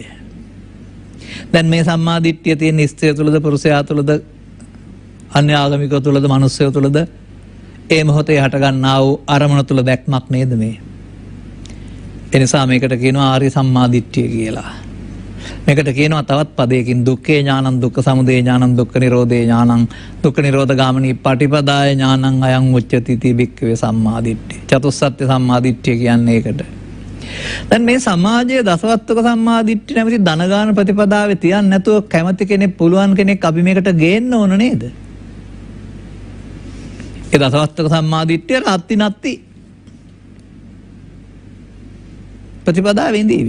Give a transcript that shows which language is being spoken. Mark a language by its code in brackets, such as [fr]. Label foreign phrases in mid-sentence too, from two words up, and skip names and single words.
[si] දැන් මේ සම්මාදිට්ඨිය තියෙන ස්ත්‍රිය තුලද පුරුෂයා තුලද අන්‍ය ආගමිකයෝ තුලද මිනිස්සුયો තුලද ඒ මොහොතේ හට ගන්නා වූ අරමුණ තුල දැක්මක් නේද මේ. ඒ නිසා මේකට කියනවා ආර්ය සම්මාදිට්ඨිය කියලා. මේකට කියනවා තවත් පදයකින් [pi] දුක්ඛේ ඥානං දුක්ඛ සමුදය ඥානං දුක්ඛ නිරෝධේ ඥානං දුක්ඛ නිරෝධ ගාමිනී පටිපදාය ඥානං අයං උච්චති තී භික්ඛවේ සම්මාදිට්ඨිය. [si] චතුස්සත්‍ය සම්මාදිට්ඨිය කියන්නේ ඒකට. දැන් මේ සමාජයේ දසවත්තුක සම්මාදිට්ඨිය නැමැති ධනගාන ප්‍රතිපදාවේ තියන්නේ නැතුව කැමති කෙනෙක් පුළුවන් කෙනෙක් අපි මේකට ගේන්න ඕන නේද? ඒ දසවත්තුක සම්මාදිට්ඨිය රත්ති නැත්ති ප්‍රතිපදාවෙන් දීවි.